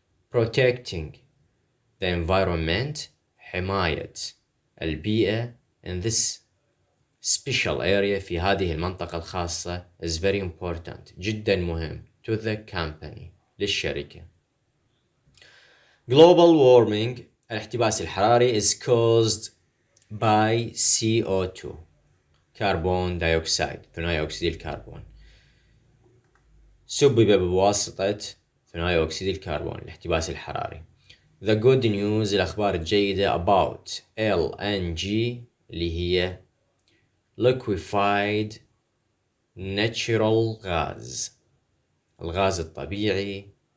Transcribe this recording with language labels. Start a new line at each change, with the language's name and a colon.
English: Protecting the environment
Arabic: حماية البيئة
English: in this special area
Arabic: في هذه المنطقة الخاصة
English: is very important
Arabic: جدا مهم
English: to the company
Arabic: للشركة.
English: Global warming
Arabic: الاحتباس الحراري
English: is caused by CO2
Arabic: كربون دايوكسيد ثانوي أكسيد الكربون سبب بواسطة ثانوي أكسيد الكربون الاحتباس الحراري.
English: The good news
Arabic: الأخبار الجيدة
English: about LNG
Arabic: اللي هي
English: liquefied natural gas
Arabic: الغاز الطبيعي